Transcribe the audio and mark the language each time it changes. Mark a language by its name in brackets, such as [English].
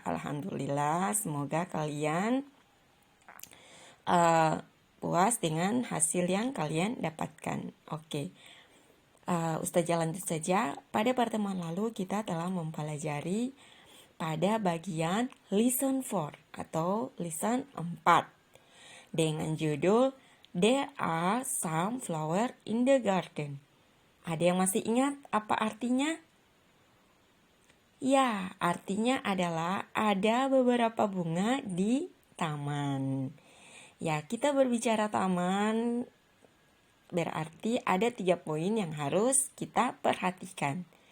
[Indonesian] Alhamdulillah, semoga kalian puas dengan hasil yang kalian dapatkan. Oke, Ustazah lanjut saja. Pada pertemuan lalu, kita telah mempelajari pada bagian Lesson 4 atau Lesson 4. Dengan judul [English] There are some flowers in the garden. [Indonesian] Ada yang masih ingat apa artinya? Ya, artinya adalah ada beberapa bunga di taman. Ya, kita berbicara taman berarti ada 3 poin yang harus kita perhatikan.